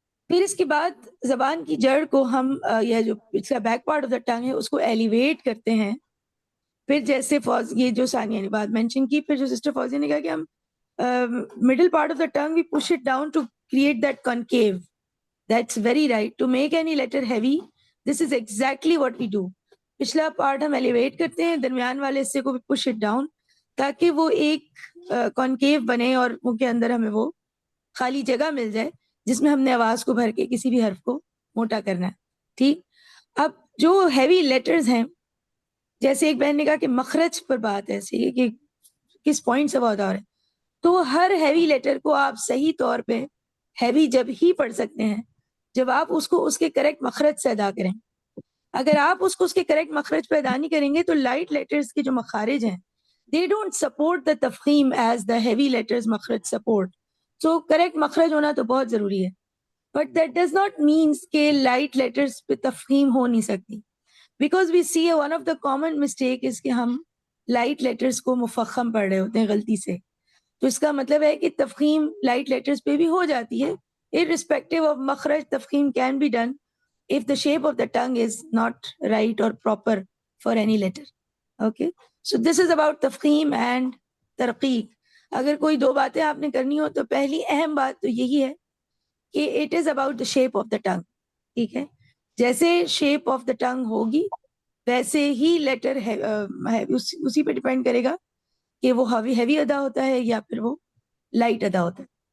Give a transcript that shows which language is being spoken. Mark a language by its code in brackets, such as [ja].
[ur] پھر اس کے بعد زبان کی جڑ کو ہم یا جو اس کا بیک پارٹ آف دا ٹنگ ہے اس کو ایلیویٹ کرتے ہیں. پھر جیسے یہ جو ثانیہ نے بات مینشن کی، پھر جو سسٹر فوزیہ نے کہا کہ ہم [en] middle part of the tongue we push it down to create that concave. That's very right. To make any letter heavy, this is exactly what we do. [ur] پچھلا پارٹ ہم ایلیویٹ کرتے ہیں، درمیان والے حصے کو بھی [en] push it down [ur] تاکہ وہ ایک کنکیو بنے اور منہ کے اندر ہمیں وہ خالی جگہ مل جائے جس میں ہم نے آواز کو بھر کے کسی بھی حرف کو موٹا کرنا ہے. ٹھیک، اب جو ہیوی لیٹرز ہیں، جیسے ایک بہن نے کہا کہ مخرج پر بات ایسی ہے کہ کس پوائنٹ سے وہ ادا ہو رہا ہے، تو ہر ہیوی لیٹر کو آپ صحیح طور پہ ہیوی جب ہی پڑھ سکتے ہیں جب آپ اس کو اس کے کریکٹ مخرج سے ادا کریں. اگر آپ اس کو اس کے کریکٹ مخرج پہ ادا نہیں کریں گے تو لائٹ لیٹرز کے جو مخارج ہیں [en] they don't support the تفخیم as the heavy letters مخرج support. [ur] so کریکٹ مخرج ہونا تو بہت ضروری ہے، [en] but that does not mean [ur] کہ لائٹ لیٹرز پہ تفخیم ہو نہیں سکتی. [en] because we see one of the common mistake is [ur] کہ ہم لائٹ لیٹرز کو مفخم پڑھ رہے ہوتے ہیں غلطی سے. تو اس کا مطلب ہے کہ تفخیم لائٹ لیٹرز پہ بھی ہو جاتی ہے. [en] irrespective of مخرج، تفخیم can be done if the shape of the tongue is not right or proper for any letter. Okay, so this is about تفخیم and ترقیق. [ur] اگر کوئی دو باتیں آپ نے کرنی ہو تو پہلی اہم بات تو یہی ہے کہ [en] it is about the shape of the tongue. [ur] ٹھیک ہے، جیسے [en] shape of the tongue [ur] ہوگی ویسے ہی لیٹر اسی پہ ڈیپینڈ کرے گا کہ وہ ہیوی ادا ہوتا ہے یا پھر وہ لائٹ ادا ہوتا ہے.